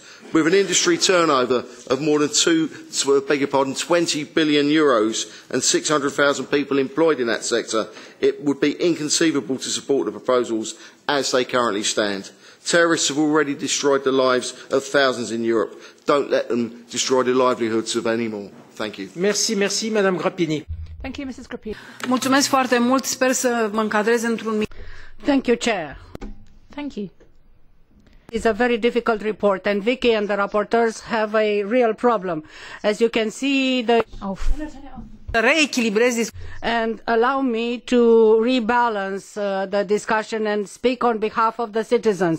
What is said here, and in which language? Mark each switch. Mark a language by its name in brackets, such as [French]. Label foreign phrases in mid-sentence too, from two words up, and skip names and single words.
[English] With an industry turnover of more than 20 billion euros and 600,000 people employed in that sector, it would be inconceivable to support the proposals as they currently stand. Terrorists have already destroyed the lives of thousands in Europe. Don't let them destroy the livelihoods of any more. Thank you. [French] Merci, Madame Grappini. [English] Thank you, Mrs. Grappini. [Romanian] Mulțumesc foarte mult, sper să mă încadrez într-un minut. [English] Thank you, Chair. Thank you. It's a very difficult report and Vicky and the rapporteurs have a real problem. As you can see, and allow me to rebalance the discussion and speak on behalf of the citizens.